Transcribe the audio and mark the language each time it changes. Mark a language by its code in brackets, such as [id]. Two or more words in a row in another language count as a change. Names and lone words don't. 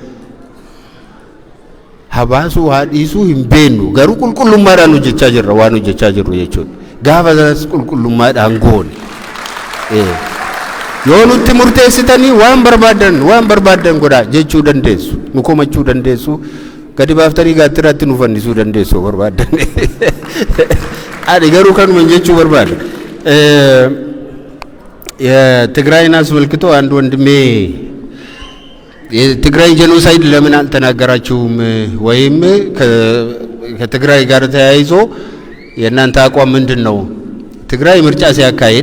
[om] habaasuu haa dhiisuu hin beennu garuu qulqullummaadhaan hojjechaa jirra waan hojjechaa jirru jechuudha gaafa sanas qulqullummaadhaan goone yoo nutti murteessitanii waan barbaadan godhaa jechuu dandeessu nu komachuu dandeessu gadi baaftanii gaatiraatti nu fannisuu dandeessu barbaadan garuu kanuma jechuu barbaada [am] የትግራይን አስመልክቶ አንድ ወንድሜ የትግራይ ጄኖሳይድ ለምን አልተናገራችሁም ወይም ከትግራይ ጋር ተያይዞ የእናንተ አቋም ምንድነው ትግራይ ምርጫ